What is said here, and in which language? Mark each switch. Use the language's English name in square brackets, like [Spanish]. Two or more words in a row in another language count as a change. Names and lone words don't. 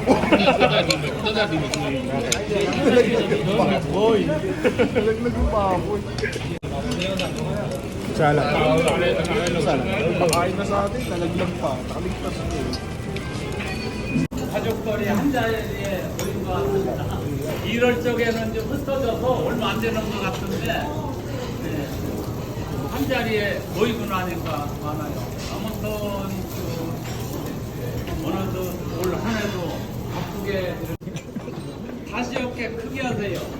[Filipino] Boy. Nalaglag yung baboy. Salad. Salad. Pakain na sa atin, nalaglag pa. Nakaligtas ko. [Korean] 가족들이 한 자리에 모인 것 같습니다. 1월 쪽에는 좀 흩어져서 얼마 안 되는 것 같은데 한 자리에 모이고 나니까 많아요. 아무튼 어느덧 올 한 해도 바쁘게 다시 어깨 크게 하세요.